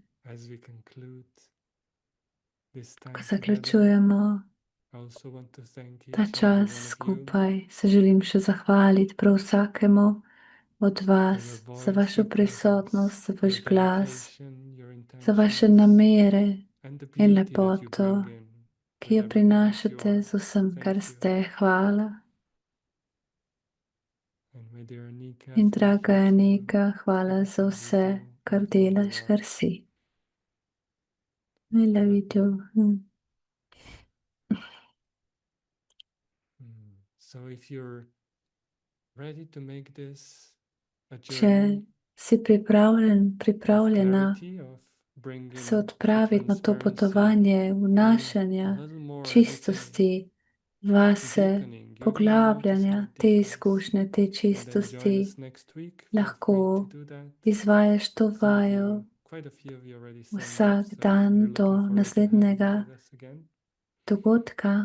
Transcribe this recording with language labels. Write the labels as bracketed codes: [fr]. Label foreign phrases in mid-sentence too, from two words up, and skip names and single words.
[sl] Ko zaključujemo ta čas skupaj, se želim še zahvaliti prav vsakemu od vas za vašo prisotnost, za vaš glas, za vaše namere in lepoto, ki jo prinašate z vsem, kar ste. Hvala. In draga Anika, hvala za vse, kar delaš, kar si. [en] I love you too. [sl] Če si pripravljena se odpraviti na to potovanje vnašanja čistosti vase, poglabljanja te izkušnje, te čistosti, lahko izvajaš to vajo vsak dan do naslednjega dogodka.